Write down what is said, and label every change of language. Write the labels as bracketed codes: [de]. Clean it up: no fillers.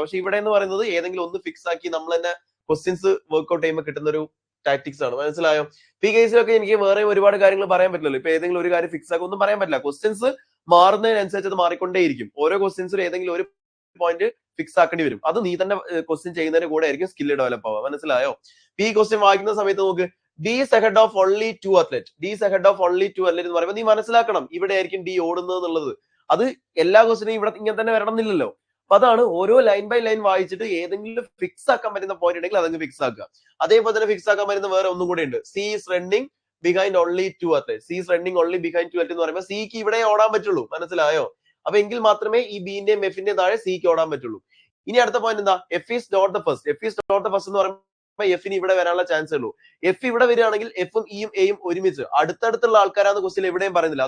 [ml] പക്ഷെ ഇവിടെ എന്ന് പറയുന്നത് ഏതെങ്കിലും ഒന്ന് ഫിക്സ് ആക്കി നമ്മൾ തന്നെ ക്വസ്റ്റ്യൻസ് വർക്ക്ഔട്ട് ചെയ്യുമ്പോൾ കിട്ടുന്ന ഒരു ടാക്ടിക്സ് ആണ്. മനസ്സിലായോ? ഈ കേസിലൊക്കെ എനിക്ക് വേറെ ഒരുപാട് കാര്യങ്ങൾ പറയാൻ പറ്റില്ലല്ലോ. ഇപ്പൊ ഏതെങ്കിലും ഒരു കാര്യം ഫിക്സ് ആക്കി ഒന്നും പറയാൻ പറ്റില്ല. ക്വസ്റ്റ്യൻസ് മാറുന്നതിനനുസരിച്ച് അത് മാറിക്കൊണ്ടേയിരിക്കും. ഓരോ ക്വസ്റ്റ്യൻസിലും ഏതെങ്കിലും ഒരു പോയിന്റ് ഫിക്സ് ആക്കേണ്ടി വരും. അത് നീ തന്നെ ക്വസ്റ്റ്യൻ ചെയ്യുന്നതിന് കൂടെ ആയിരിക്കും സ്കില്ല് ഡെവലപ്പ് ആവുക. മനസ്സിലായോ? ഈ ക്വസ്റ്റ്യൻ വായിക്കുന്ന സമയത്ത് നോക്ക്, [en] D is ahead of only 2 athletes. D is ahead of only 2 athletes [ml] എന്ന് പറയുമ്പോൾ നീ മനസ്സിലാക്കണം ഇവിടെ ആയിരിക്കും D ഓടുന്നത് എന്നുള്ളത്. അത് എല്ലാ ക്വസ്റ്റിനും ഇവിടെ ഇങ്ങനെ തന്നെ വരണം എന്നില്ലല്ലോ. അപ്പൊ അതാണ് ഓരോ ലൈൻ ബൈ ലൈൻ വായിച്ചിട്ട് ഏതെങ്കിലും ഫിക്സ് ആക്കാൻ പറ്റുന്ന പോയിന്റ് ഉണ്ടെങ്കിൽ അതങ്ങ് ഫിക്സ് ആക്കുക. അതേപോലെ തന്നെ ഫിക്സ് ആക്കാൻ പറ്റുന്ന വേറെ ഒന്നും കൂടെ ഉണ്ട്. [en] C is running behind only 2 athletes. C is running only behind 2 athletes [ml] എന്ന് പറയുമ്പോൾ സിക്ക് ഇവിടെ ഓടാൻ പറ്റുള്ളൂ. മനസ്സിലായോ? അപ്പൊ എങ്കിൽ മാത്രമേ ഈ ബിന്റെയും എഫിന്റെയും താഴെ സിക്ക് ഓടാൻ പറ്റുള്ളൂ. ഇനി അടുത്ത പോയിന്റ് എന്താ? [en] F is not the first. F is not the first [ml] എന്ന് പറയുമ്പോൾ എഫിന് ഇവിടെ വരാനുള്ള ചാൻസ് ഉള്ളൂ. എഫ് ഇവിടെ വരികയാണെങ്കിൽ എഫും ഇയും എയും ഒരുമിച്ച് അടുത്തടുത്തുള്ള ആൾക്കാരാന്ന് ക്വസ്റ്റ്യൻ എവിടെയും പറയുന്നില്ല.